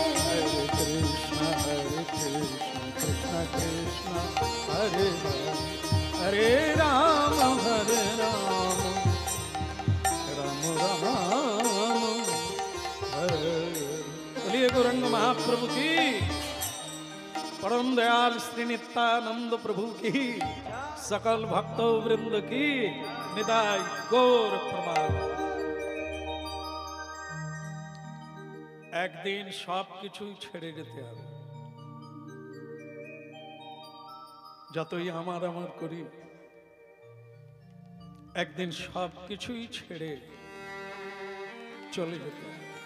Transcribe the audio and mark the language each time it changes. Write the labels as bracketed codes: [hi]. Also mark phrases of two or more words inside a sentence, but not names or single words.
[hi] हरे कृष्ण कृष्ण कृष्ण हरे हरे हरे राम राम हरे बोलिए गौरंग महाप्रभु की, परम दयाल श्री नित्यानंद प्रभु की, सकल भक्तों वृंद की निदाय गौर प्रणाम। [bn] একদিন সব কিছুই ছেড়ে যেতে হবে। যতই আমার করি, একদিন সব কিছুই ছেড়ে চলে যেতে হবে।